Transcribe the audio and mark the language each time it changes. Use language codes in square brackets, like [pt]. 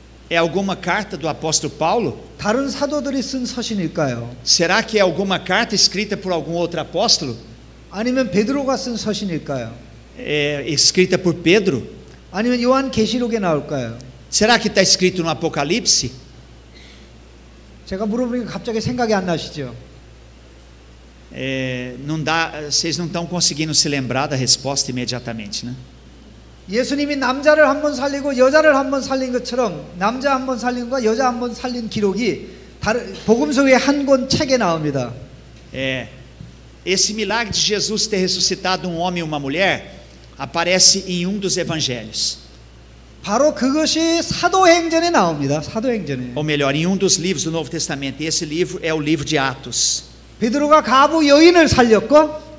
[pt] É alguma carta do apóstolo Paulo? [ko] 다른 사도들이 쓴 서신일까요? [pt] Será que é alguma carta escrita por algum outro apóstolo? [ko] 아니면 베드로가 쓴 서신일까요? [pt] Escrita por Pedro? [ko] 아니면 요한계시록에 나올까요? [pt] Será que está escrito no Apocalipse? [ko] 제가 물어보니까 갑자기 생각이 안 나시죠? [pt] Não dá, vocês não estão conseguindo se lembrar da resposta imediatamente, né? [ko] 예수님이 남자를 한 번 살리고 여자를 한 번 살린 것처럼 남자 한 번 살린 것과 여자 한 번 살린 기록이 복음서 외에 한 권 책에 나옵니다. [pt] Esse milagre de Jesus ter ressuscitado um homem e uma mulher aparece em um dos evangelhos. [ko] 바로 그것이 사도행전에 나옵니다. 사도행전에. [pt] Ou melhor, em um dos livros do Novo Testamento. E esse livro é o livro de Atos. [ko] 베드로가 가부 여인을 살렸고